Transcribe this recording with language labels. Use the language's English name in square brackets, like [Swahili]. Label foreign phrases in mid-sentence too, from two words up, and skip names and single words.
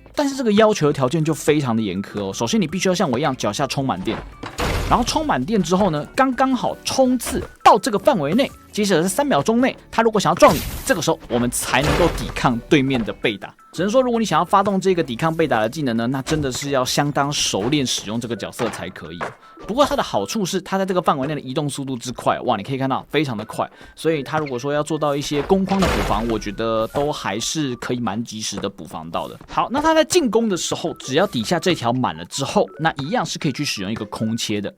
[Chinese] 但是這個要求的條件就非常的嚴苛哦。首先你必須要像我一樣腳下充滿電，然後充滿電之後呢，剛剛好衝刺到這個範圍內，接着是3秒鐘內，他如果想要撞你，這個時候我們才能夠抵抗對面的被打。只能說，如果你想要發動這個抵抗被打的技能呢，那真的是要相當熟練使用這個角色才可以。不過它的好處是，它在這個範圍內的移動速度之快，哇，你可以看到非常的快。所以它如果說要做到一些攻框的補防，我覺得都還是可以蠻及時的補防到的。好，那它在進攻的時候，只要底下這條滿了之後，那一樣是可以去使用一個空切的。